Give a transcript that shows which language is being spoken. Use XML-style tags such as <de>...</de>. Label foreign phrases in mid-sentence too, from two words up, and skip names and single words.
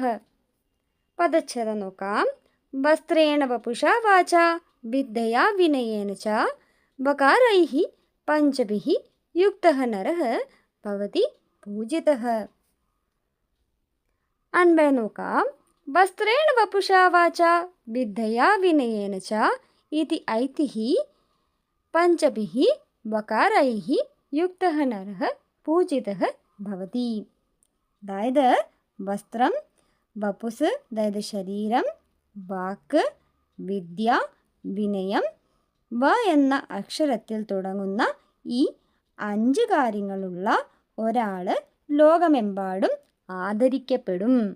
<ml>പദച്ഛേദം നോക്കാം.</ml> <sa>वस्त्रेण वपुषा वाचा विद्यया विनयेन च वकारैः पञ्चभिः युक्तः नरः भवति पूजितः.</sa> <ml>അൻപത് നോക്കാം.</ml> <sa>वस्त्रेण वपुषा वाचा विद्यया विनयेन च इति ऐतिः पञ्चभिः वकारैः युक्तः नरः पूजितः भवति.</sa> <ml>അതായത് വസ്ത്രം, വപുസ് അതായത് ശരീരം, വാക്ക്, വിദ്യ, വിനയം, വ എന്ന അക്ഷരത്തിൽ തുടങ്ങുന്ന ഈ 5 കാര്യങ്ങളുള്ള ഒരാൾ ലോകമെമ്പാടും ആദരിക്കപ്പെടും.</ml>